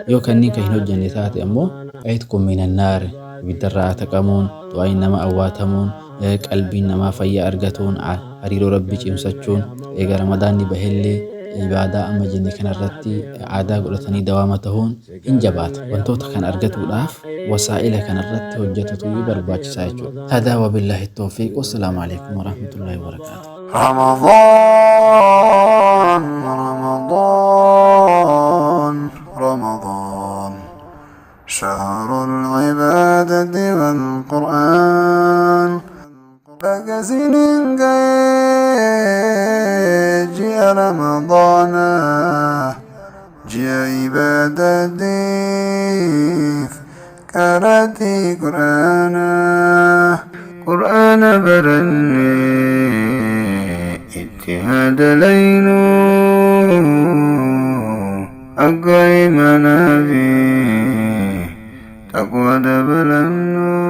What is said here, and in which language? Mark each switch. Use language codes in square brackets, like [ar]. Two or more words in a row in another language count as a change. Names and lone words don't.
[om] Yoo kanneen kan hin hojjenne taate ammoo ayit kun minan naari, ibiddarraa ataqamuun, du'aayin nama awwaatamuun, eh, qalbiin namaa fayyaa argatuun, a-, hariiroo Rabbii cimsachuun, eega Ramadaanni bahellee ibaadaa amma jenne kanarratti aadaa godhatanii dawaama ta'uun hin jabaata. Wantoota kan argatuudhaaf wasaa'ila kanarratti hojjetutu barbaachisaa jechuudha. [ar] هذا وبالله التوفيق. والسلام عليكم ورحمة الله وبركاته. رمضان، رمضان، رمضان، شهر العبادة والقرآن. [om] Baga sinin ga'e ji'a Ramadaana, ji'a ibaadatiif kadhatii Qur'aana. Qur'aana barannee itti haa dalaynu, akka imanaa fi taqwa dabalannu.